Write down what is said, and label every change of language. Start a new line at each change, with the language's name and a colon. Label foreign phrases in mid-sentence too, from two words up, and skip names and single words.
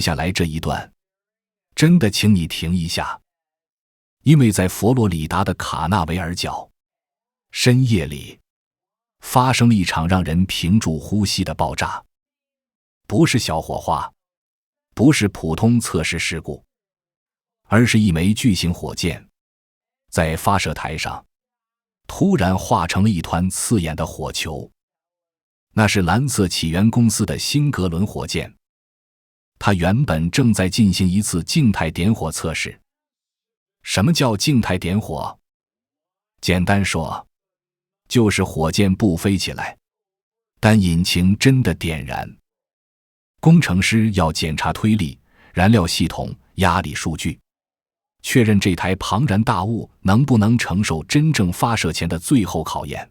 Chinese: 下來這一段，真的請你停一下，因為在佛羅里達的卡納維爾角，深夜裡發生了一場讓人屏住呼吸的爆炸，不是小火花，不是普通測試事故，而是一枚巨型火箭在發射台上突然化成了一团刺眼的火球。那是蓝色起源公司的新格伦火箭，它原本正在进行一次靜態点火測試。什麼叫靜態點火？簡單說，就是火箭不飛起來，但引擎真的點燃。工程師要檢查推力、燃料系統、壓力數据，確認這台龐然大物能不能承受真正發射前的最後考驗。